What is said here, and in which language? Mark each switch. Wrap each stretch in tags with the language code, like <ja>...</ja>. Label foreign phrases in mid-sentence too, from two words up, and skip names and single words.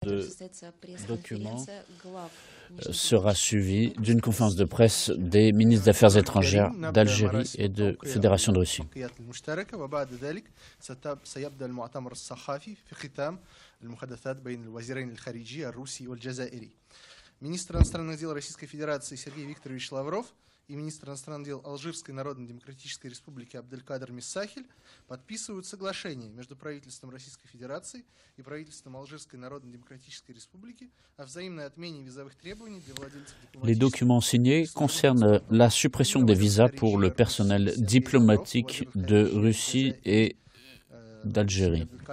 <fr>de document sera suivi d'une conférence de presse des ministres des Affaires étrangères d'Algérie et de Fédération de Russie.</fr> <ru>Министр иностранных дел Российской Федерации Сергей Викторович Лавров и министр иностранных дел Алжирской Народно-Демократической Республики Абделькадр Миссахель подписывают соглашение между правительством Российской Федерации и правительством Алжирской Народно-Демократической Республики о взаимной отмене визовых требований для владельцев дипломатических.</ru> <fr>Les documents signés concernent la suppression des visas pour le personnel diplomatique de Russie et d'Algérie.</fr>